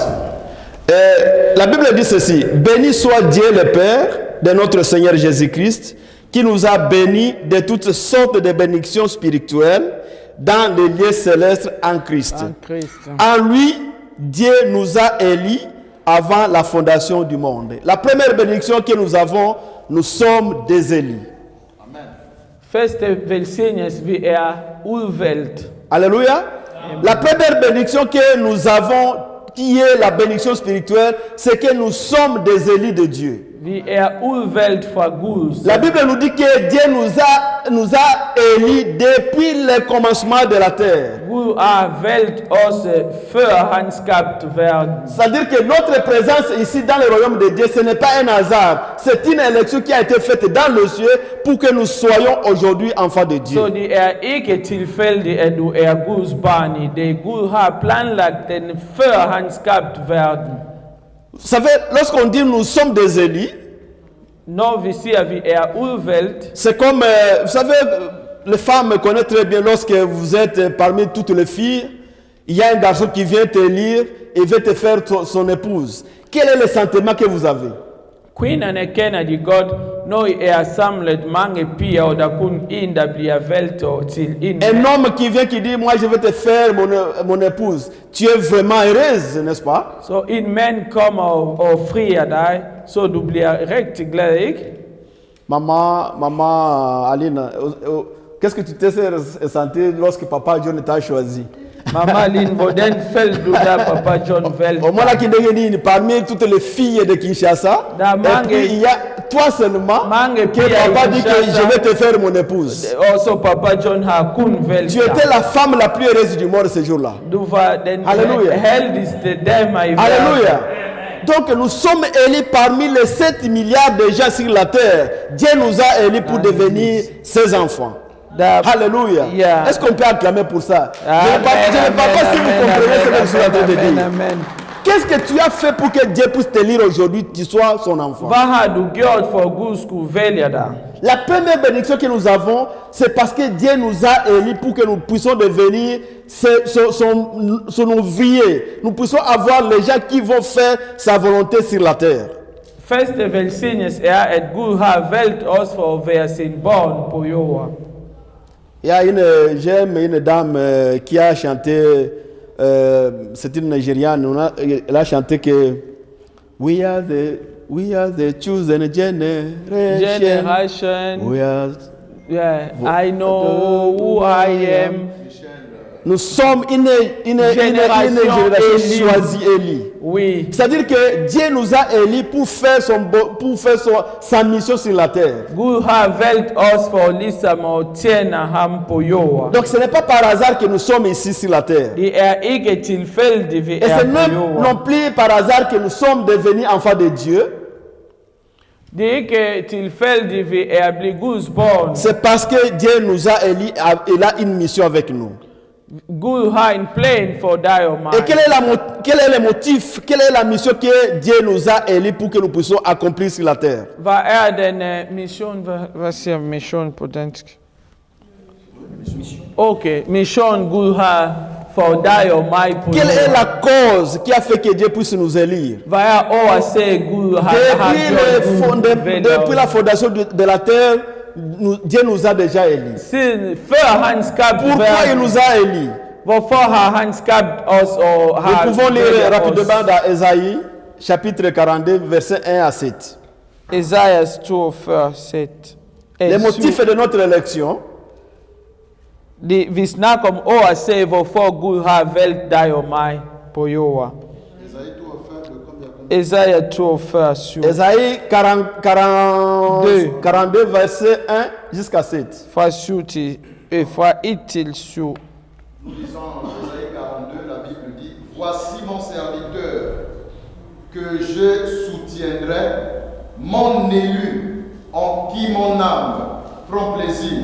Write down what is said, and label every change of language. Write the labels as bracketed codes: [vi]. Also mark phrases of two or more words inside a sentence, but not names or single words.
[fr] La Bible dit ceci: béni soit Dieu le Père de notre Seigneur Jésus-Christ, qui nous a bénis de toutes sortes de bénédictions spirituelles dans les lieux célestes en Christ. En lui, Dieu nous a élus avant la fondation du monde. La première bénédiction que nous avons, nous sommes des élus. [da] Første velsignelse, vi er udvalgt. [fr] Alléluia. La première bénédiction que nous avons, qui est la bénédiction spirituelle, c'est que nous sommes des élus de Dieu. [da] Vi er udvalgt fra Gud. [fr] La Bible nous dit que Dieu nous a élus depuis le commencement de la terre. [da] Gud har valgt os før han skabte verden. [fr] C'est-à-dire que notre présence ici dans le royaume de Dieu, ce n'est pas un hasard. C'est une élection qui a été faite dans le ciel pour que nous soyons aujourd'hui enfants de Dieu. [da] Så det er ikke tilfældigt, at du er Guds barn i det. Gud har planlagt den før han skabte verden. [fr] Vous savez, lorsqu'on dit nous sommes des élus, [da] Når vi siger, at vi er udvalgt, [fr] c'est comme, vous savez, les femmes connaissent très bien lorsque vous êtes parmi toutes les filles, il y a un garçon qui vient te lire et veut te faire son épouse. Quel est le sentiment que vous avez? [da] kvinderne kender de godt, når I er samlet mange piger, og der kun en, der bliver valgt til en [fr] Un [da] mand. [fr] homme qui vient qui dit, moi je vais te faire mon épouse. Tu es vraiment heureuse, n'est-ce pas? [da] Så en mand kommer og frier dig, så du bliver rigtig glad, ikke? [fr] Maman Aline, qu'est-ce que tu t'es senti lorsque papa John t'a choisi? [da] Mama Lin, hvordan faldt du da papa John valgte [fr] Au moins là [da] dig? [fr] qui dit parmi toutes les filles de Kinshasa, et puis il y a toi seulement que papa dit que je vais te faire mon épouse. [da] Og så papa John har kun valgt [fr] Tu étais la femme la plus heureuse du monde ce jour-là. [da] Du var den Halleluja. heldigste dame i verden. [fr] Alléluia. Donc nous sommes élus parmi les 7 milliards de gens sur la terre. Dieu nous a élus pour devenir ses enfants. Alléluia. Yeah. Est-ce qu'on peut acclamer pour ça? Amen, Je ne sais pas amen, si vous amen, comprenez ce que amen, je suis en train de amen, dire. amen. Qu'est-ce que tu as fait pour que Dieu puisse te lire aujourd'hui, tu sois son enfant? [da] Hvad har du gjort for at Gud skulle vælge dig? [fr] La première bénédiction que nous avons, c'est parce que Dieu nous a élus pour que nous puissions devenir son ouvrier. Nous puissions avoir les gens qui vont faire sa volonté sur la terre. [da] Første velsignelse er, at Gud har valgt os for at være sin barn på jorden. [fr] J'aime une dame qui a chanté, c'est une Nigériane, elle a chanté que [en] We are the chosen generation. Generation, We are... yeah, I know who I am. [fr] Nous sommes une génération choisie, élue. Oui, C'est-à-dire que Dieu nous a élus pour faire sa mission sur la terre. [da] Gud har valgt os for ligesom at tjene ham på jorden. [fr] Donc ce n'est pas par hasard que nous sommes ici sur la terre. [da] Det er ikke tilfældigt, vi [fr] Et [da] er [fr] ce [da] på [fr] n'est [da] jorden. [fr] non plus par hasard que nous sommes devenus enfants de Dieu. [da] Det er ikke tilfældigt, vi er blevet Guds barn. [fr] C'est parce que Dieu nous a élus, il a une mission avec nous. [da] Gud har en plan for dig og mig. [fr] Et quel est le motif, quelle est la mission que Dieu nous a élus pour que nous puissions accomplir sur la terre? [da] Hvad er den mission? Hvad siger mission på dansk? Okay, mission Gud har for dig og mig på [fr] Quelle est [da] jorden. [fr] la cause qui a fait que Dieu puisse nous élire? [da] Hvad er årsagen Gud har gjort Gud vælger [fr] Depuis la [da] os? [fr] fondation de la terre, Dieu nous a déjà élus. [da] Siden før han skabte [fr] Pourquoi il [da] verden, [fr] nous a élus? [da] hvorfor har han skabt os og har [fr] Nous pouvons lire [da] vælger [fr] rapidement [da] os? [fr] dans Ésaïe, chapitre 42, versets 1 à 7. [da] Esajas 42, 7. [fr] Les motifs de notre élection, [da] Vi snakker om årsagen, hvorfor Gud har valgt dig og mig på jorden. [fr] Esaïe tout offert, le combien? [da] Esaja 42, 7. [fr] Ésaïe 42, verset 1 jusqu'à 7. [da] Fra 7 til, fra 1 til 7. [fr] Nous lisons en Esaïe 42, la Bible dit: Voici mon serviteur que je soutiendrai, mon élu en qui mon âme prend plaisir.